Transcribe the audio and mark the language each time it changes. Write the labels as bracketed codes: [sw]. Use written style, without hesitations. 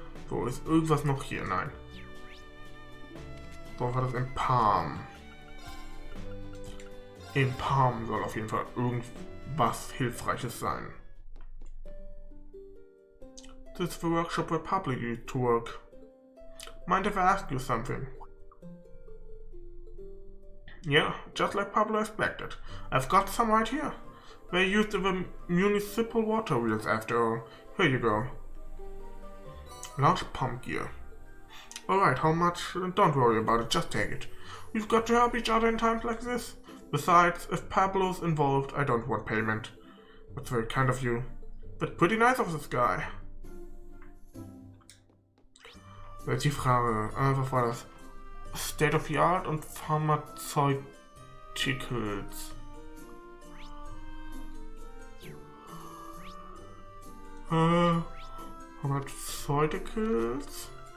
[de] So, ist irgendwas noch hier? Nein. So, war das in Palm? In Palm soll auf jeden Fall irgendwas Hilfreiches sein. [en] This is the workshop where Pablo used to work. Mind if I ask you something? Yeah, just like Pablo expected. I've got some right here. They used the municipal water wheels after all. Here you go. Large pump gear. Alright, how much? Don't worry about it, just take it. We've got to help each other in times like this. Besides, if Pablo's involved, I don't want payment. That's very kind of you. But pretty nice of this guy. [de] Jetzt die Frage, was war das? [en] State of the Art und Pharmaceuticals. Pharmaceuticals.